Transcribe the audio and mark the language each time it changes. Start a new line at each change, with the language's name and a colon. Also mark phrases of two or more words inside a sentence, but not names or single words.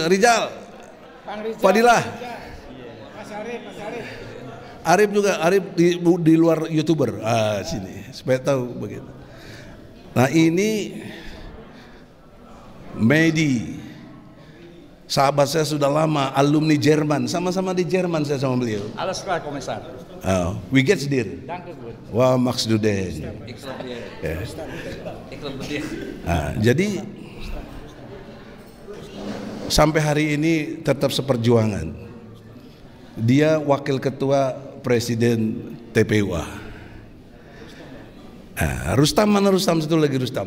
Indonesian: Rijal, Fadilah, Arif juga, Arif di luar YouTuber. Sini supaya tahu begitu. Nah ini Medi, sahabat saya sudah lama, alumni Jerman, sama-sama di Jerman saya sama beliau.
German: Alles klar, Kommissar. Wie geht's dir? Danke gut. Wah, machst du denn?
Indonesian: Jadi sampai hari ini tetap seperjuangan. Dia wakil ketua presiden TPUA. Rustam mana Rustam, satu lagi Rustam.